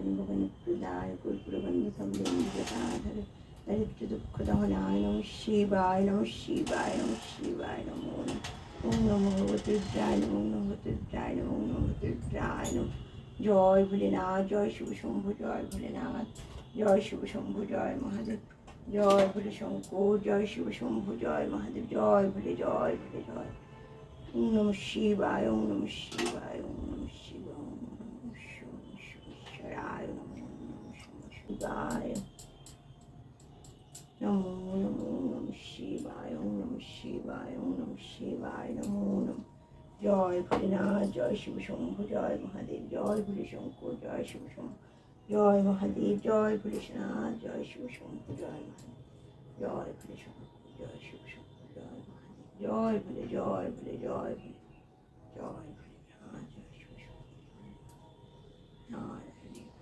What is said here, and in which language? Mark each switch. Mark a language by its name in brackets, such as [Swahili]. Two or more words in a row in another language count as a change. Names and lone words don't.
[Sanskrit] भगवन्प्रदाय गुरुपुरबन्धसंबन्धिताधर दरिद्रदुःखदहनाय नमः शिवाय नमः शिवाय नमः शिवाय नमो नमः ओम नमो भगवते रुद्राय नमो नमो भगवते रुद्राय नमो नमो भगवते रुद्राय नमः [Hindi] जय भोलेनाथ जय शिव शंभु जय भोलेनाथ जय शिव शंभु जय महादेव जय भोले शंकर जय शिव शंभु जय महादेव जय भोले जय [Sanskrit] भोले जय ओम नमः शिवाय ओम नमः शिवाय ओम नमः शिवाय ओम नमः शिवाय नमो नमः शिवाय नमो नमो नमः शिवाय ओम नमः शिवाय ओम नमः शिवाय नमो नमः [Hindi] जय भोलेनाथ जय शिव शंभु जय महादेव जय भोले शंकर जय शिव शंभु जय महादेव जय भोलेनाथ जय शिव शंभु जय महादेव जय भोले शंकर जय शिव शंभु जय महादेव जय भोले जय भोले जय भोले जय भोलेनाथ जय शिव शंभु नारायण